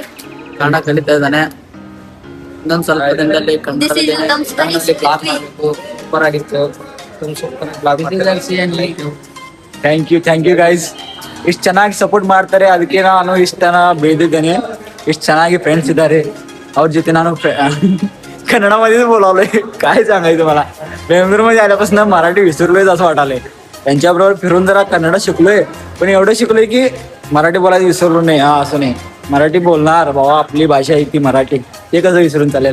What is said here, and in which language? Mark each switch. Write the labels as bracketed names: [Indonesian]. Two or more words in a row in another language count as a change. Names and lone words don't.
[Kannada] ಕನ್ನಡ ಕಲಿತಾ ಇದ್ದಾನೆ. ಇನ್ನೊಂದ್ ಸ್ವಲ್ಪ ದಿನದಲ್ಲಿ [English] This is Namaskar [Kannada] ಸೂಪರ್ ಆಗಿತ್ತು. [English] thank you guys. [Kannada] ಇಷ್ಟು ಚೆನ್ನಾಗಿ ಸಪೋರ್ಟ್ ಮಾಡ್ತಾರೆ, ಅದಕ್ಕೆ ನಾನು ಇಷ್ಟನ ಬೆಳೆದಿದ್ದೇನೆ. ಇಷ್ಟು ಚೆನ್ನಾಗಿ फ्रेंड्स इದ್ದಾರೆ, ಅವ್ರ ಜೊತೆ ನಾನು [Marathi] कन्नडामध्येच बोलावलंय. काय सांगायचं मला. बेंगळुरूमध्ये आल्यापासून मराठी विसरलोय असं वाटायलंय. त्यांच्याबरोबर फिरून जरा कन्नड शिकलोय, पण एवढं शिकलोय की मराठी बोलायचं विसरलो नाही. हा असं नाही, मराठी बोलणार बाबा, आपली भाषा आहे ती मराठी, ते कसं विसरून चालेल.